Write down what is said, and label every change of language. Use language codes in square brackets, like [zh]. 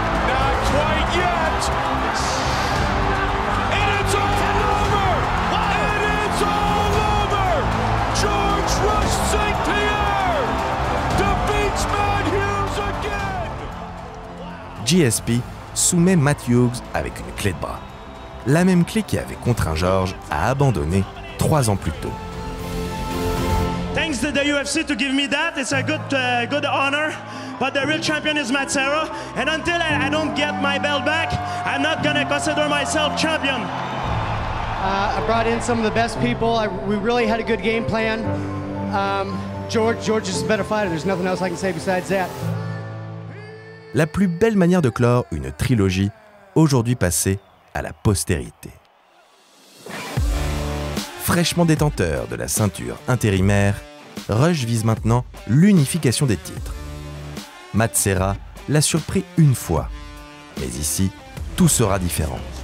[en] Not quite yet. And it's all over. And it's all over. George Rush St. Pierre defeats Matt Hughes again. [fr] GSP soumet Matt Hughes avec une clé de bras. La même clé qui avait contraint Georges à abandonner 3 ans plus tôt. [en] Thanks to the UFC to give me that. It's a good honor. But the real champion is Matt Serra. And until I don't get my belt back, I'm not going to consider myself champion. I brought in some of the best people. We really had a good game plan. George is a better fighter. There's nothing else I can say besides that. [fr] La plus belle manière de clore une trilogie, aujourd'hui passée à la postérité. Fraîchement détenteur de la ceinture intérimaire, Rush vise maintenant l'unification des titres. Matt Serra l'a surpris une fois, mais ici, tout sera différent.